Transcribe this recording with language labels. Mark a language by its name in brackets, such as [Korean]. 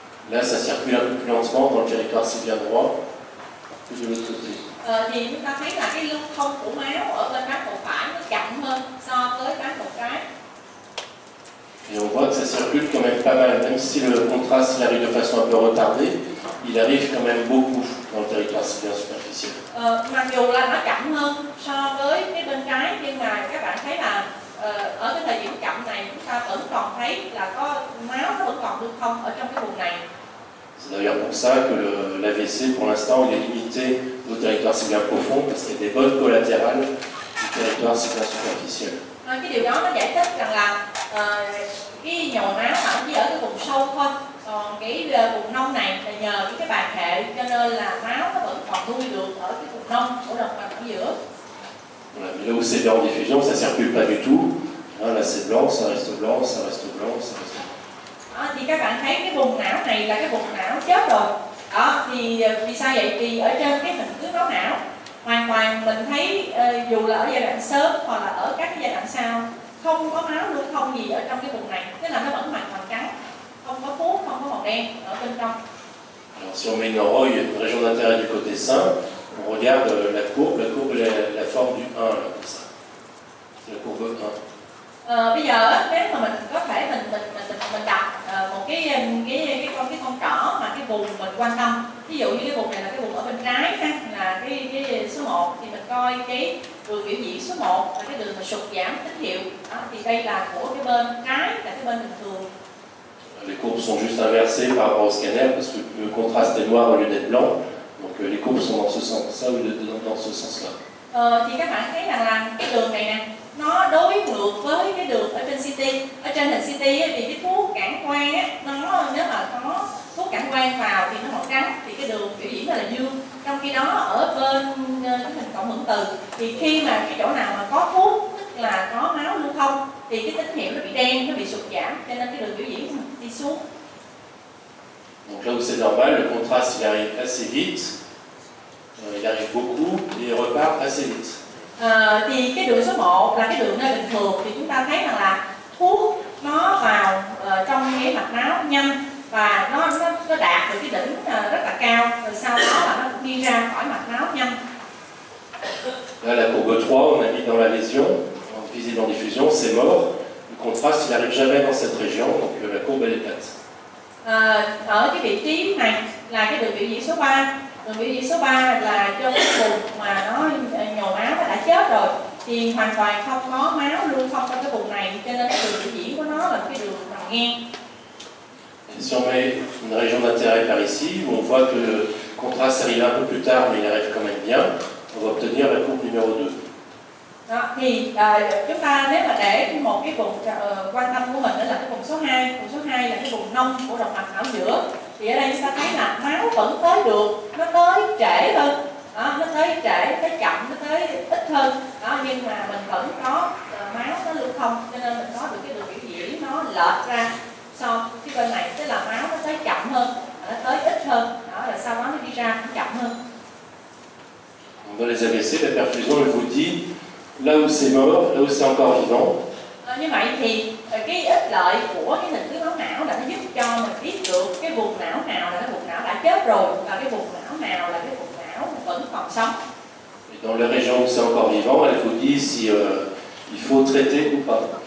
[French] Là, ça circule un peu plus lentement dans le territoire sylvien droit que de l'autre côté. [Vietnamese] Thì chúng ta thấy là cái lưu thông của máu ở bên bán cầu phải nó chậm hơn so với bán cầu trái. [French] Et on voit que ça circule quand même pas mal, même si le contraste il arrive de façon un peu retardée, il arrive quand même beaucoup dans le territoire sylvien superficiel. [Vietnamese] Mặc dù là nó chậm hơn so với cái bên trái, nhưng mà các bạn thấy là ở cái thời điểm chậm này chúng ta vẫn còn thấy là có máu nó vẫn còn lưu thông ở trong cái vùng này. [French] C'est d'ailleurs pour ça que l'AVC, pour l'instant, il est limité au territoire sylvien profond, parce qu'il y a des bottes collatérales du territoire sylvien superficiel. [Vietnamese] Cái điều đó nó giải thích rằng là cái nhồi máu nó chỉ ở cái vùng sâu thôi, còn cái vùng nông này là nhờ cái bàn hệ, cho nên là máu nó vẫn còn nuôi được ở cái vùng nông của động mạch ở giữa. [French] Voilà, mais là où c'est en diffusion, ça ne circule pas du tout. Là c'est blanc, ça reste blanc, ça reste blanc, ça reste blanc. [Vietnamese] Thì các bạn thấy cái vùng não này là cái vùng não chết rồi. Đó, thì vì sao vậy? Vì ở trên cái hình tướng máu não hoàn toàn mình thấy dù là ở giai đoạn sớm hoặc là ở các cái giai đoạn sau không có máu lưu thông gì ở trong cái vùng này, tức là nó vẫn hoàn toàn trắng, không có thuốc, không có màu đen ở bên trong. [French] Alors si on met une oroille, une région d'intérêt du côté sain, on regarde la courbe la forme du 1 là, comme ça. C'est la courbe 1. [Vietnamese] Bây giờ nếu mà mình có thể mình đặt một cái con trỏ mà cái vùng mình quan tâm, ví dụ như cái vùng này là cái vùng ở bên trái ha, là cái số 1, thì mình coi cái đường biểu diễn số 1 là cái đường mà sụt giảm tín hiệu. Đó, thì đây là của cái bên trái, là cái bên bình thường. [French] Les courbes sont juste inversées par rapport au scanner parce que le contraste est noir au lieu d'être blanc. Donc les courbes sont dans ce sens-là au lieu d'être dans ce sens-là. [Vietnamese] Thì các bạn thấy rằng là cái đường này nè, nó đối ngược với cái đường ở trên CT. Ở trên hình CT ấy, thì cái thuốc cản quang á, nó nếu mà có thuốc cản quang vào thì nó màu trắng, thì cái đường biểu diễn là dương. Trong khi đó ở bên cái hình cộng hưởng từ thì khi mà cái chỗ nào mà có thuốc, tức là có máu lưu thông, thì cái tín hiệu nó bị đen, nó bị sụt giảm, cho nên cái đường biểu diễn đi xuống. [French] Donc là où c'est normal, le contraste il arrive assez vite, il arrive beaucoup et il repart assez vite. [Vietnamese] Thì cái đường số 1 là cái đường nơi bình thường, thì chúng ta thấy rằng là thuốc nó vào trong cái mạch máu nhanh và nó đạt được cái đỉnh rất là cao, rồi sau đó là nó đi ra khỏi mạch máu nhanh. [French] Là la courbe 3, on a mis dans la lésion, visible en diffusion, c'est mort. Le contraste il n'arrive jamais dans cette région, donc la courbe elle est plate. [Vietnamese] Ở cái vị trí này là cái đường biểu diễn số 3. Đường biểu diễn số 3 là cho cái vùng mà nó nhồi máu nó đã chết rồi, thì hoàn toàn không có máu lưu thông trong cái vùng này, cho nên cái đường biểu diễn của nó là cái đường nằm ngang. [French] Si on met une région d'intérêt par ici, où on voit que le contraste arrive un peu plus tard, mais il arrive quand même bien, on va obtenir la courbe numéro 2. [Vietnamese] Đó, thì chúng ta nếu mà để một cái vùng quan tâm của mình đó là cái vùng số 2. Vùng số 2 là cái vùng nông của động mạch não giữa. Thì ở đây chúng ta thấy là máu vẫn tới được, nó tới trễ hơn. Đó, nó tới trễ, tới chậm, nó tới ít hơn. Đó, nhưng mà mình vẫn có máu nó lưu thông, cho nên mình có được cái đường biểu diễn nó lệch ra so cái bên này, tức là máu nó tới chậm hơn, nó tới ít hơn. Đó, rồi sau đó nó đi ra cũng chậm hơn. [French] Dans les AVC, la perfusion elle vous dit là où c'est mort, là où c'est encore vivant. [Vietnamese] Như vậy thì cái ích lợi của cái hình tướng máu não là nó giúp cho mình biết được cái vùng não nào là cái vùng não đã chết rồi và cái vùng não nào là cái vùng não vẫn còn sống. [French] Et dans la région où c'est encore vivant, elle vous dit si il faut traiter ou pas.